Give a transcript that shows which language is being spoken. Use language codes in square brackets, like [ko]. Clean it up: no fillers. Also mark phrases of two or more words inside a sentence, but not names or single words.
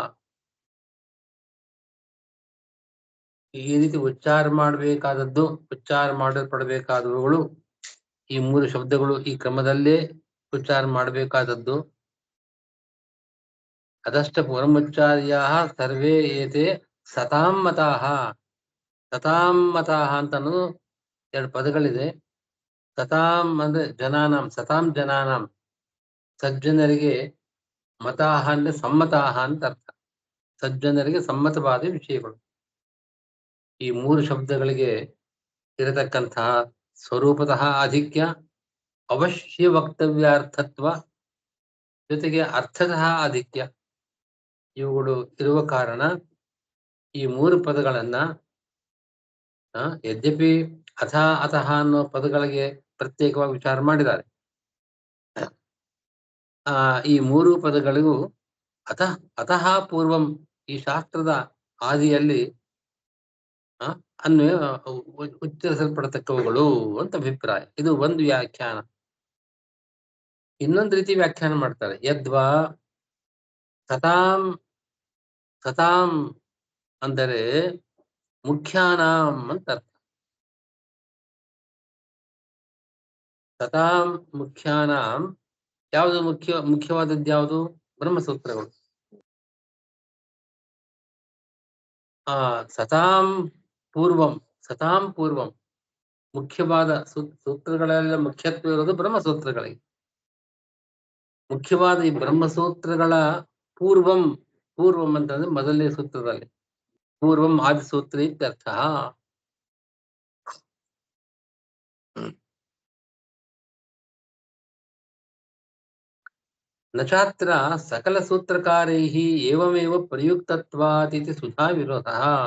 [kn] ಈ ರೀತಿ ಉಚ್ಚಾರ ಮಾಡಬೇಕಾದದ್ದು, ಉಚ್ಚಾರ ಮಾಡಲ್ಪಡಬೇಕಾದವುಗಳು ಈ ಮೂರು ಶಬ್ದಗಳು ಈ ಕ್ರಮದಲ್ಲೇ ಉಚ್ಚಾರ ಮಾಡಬೇಕಾದದ್ದು. [sa] ಅದಷ್ಟ ಪೂರ್ವಮುಚ್ಚಾರ್ಯಾಃ ಸರ್ವೇ ಏತೆ ಸತಾಂ ಮತಾಃ. ಸತಾಂ ಮತಾಃ [kn] ಅಂತ ಅನ್ನೋದು ಎರಡು ಪದಗಳಿದೆ. ಸತಾಂ ಅಂದ್ರೆ ಜನಾನಾಂ, [sa] ಸತಾಂ ಜನಾನಾಂ [kn] ಸಜ್ಜನರಿಗೆ, ಮತಾಃ ಅಂದ್ರೆ ಸಮ್ಮತಾಃ ಅಂತ ಅರ್ಥ. ಸಜ್ಜನರಿಗೆ ಸಮ್ಮತವಾದ ವಿಷಯಗಳು. ಈ ಮೂರು ಶಬ್ದಗಳಿಗೆ ಇರತಕ್ಕಂತಹ ಸ್ವರೂಪತಃ ಆಧಿಕ್ಯ, ಅವಶ್ಯ ವಕ್ತವ್ಯಾರ್ಥತ್ವ, ಜೊತೆಗೆ ಅರ್ಥತಃ ಆಧಿಕ್ಯ ಇವುಗಳು ಇರುವ ಕಾರಣ ಈ ಮೂರು ಪದಗಳನ್ನ ಯದ್ಯಪಿ [sa] ಅಥ ಅತಃ [kn] ಅನ್ನೋ ಪದಗಳಿಗೆ ಪ್ರತ್ಯೇಕವಾಗಿ ವಿಚಾರ ಮಾಡಿದ್ದಾರೆ, ಈ ಮೂರು ಪದಗಳಿಗೂ [sa] ಅತಃ ಪೂರ್ವಂ [kn] ಈ ಶಾಸ್ತ್ರದ ಆದಿಯಲ್ಲಿ ಅನ್ವಯ ಉಚ್ಚರಿಸಲ್ಪಡತಕ್ಕವುಗಳು ಅಂತ ಅಭಿಪ್ರಾಯ. ಇದು ಒಂದು ವ್ಯಾಖ್ಯಾನ. ಇನ್ನೊಂದು ರೀತಿ ವ್ಯಾಖ್ಯಾನ ಮಾಡ್ತಾರೆ. [sa] ಯದ್ವಾ ಸತಾಂ, ಸತಾಂ [kn] ಅಂದರೆ ಮುಖ್ಯಾನಾಂ ಅಂತ ಅರ್ಥ. [sa] ಸತಾಂ ಮುಖ್ಯಾನಾಂ, [kn] ಯಾವುದು ಮುಖ್ಯವಾದದ್ದು ಯಾವುದು? ಬ್ರಹ್ಮಸೂತ್ರಗಳು. [sa] ಸತಾಂ ಪೂರ್ವಂ, ಸತಾಂ ಪೂರ್ವಂ [kn] ಮುಖ್ಯವಾದ ಸೂತ್ರಗಳೆಲ್ಲ ಮುಖ್ಯತ್ವ ಇರೋದು ಬ್ರಹ್ಮಸೂತ್ರಗಳಿಗೆ. ಮುಖ್ಯವಾದ ಈ ಬ್ರಹ್ಮಸೂತ್ರಗಳ ಪೂರ್ವಂ, ಪೂರ್ವಂ ಅಂತಂದ್ರೆ ಮೊದಲನೇ ಸೂತ್ರದಲ್ಲಿ, [sa] ಪೂರ್ವಂ ಆದಿಸೂತ್ರ ಇತ್ಯರ್ಥ. ನಚಾತ್ರ ಸಕಲ ಸೂತ್ರಕಾರೈಃ ಏವಮೇವ ಪ್ರಯುಕ್ತತ್ವಾತ್ ಇತಿ ಸುಧಾ ವಿರೋಧಃ.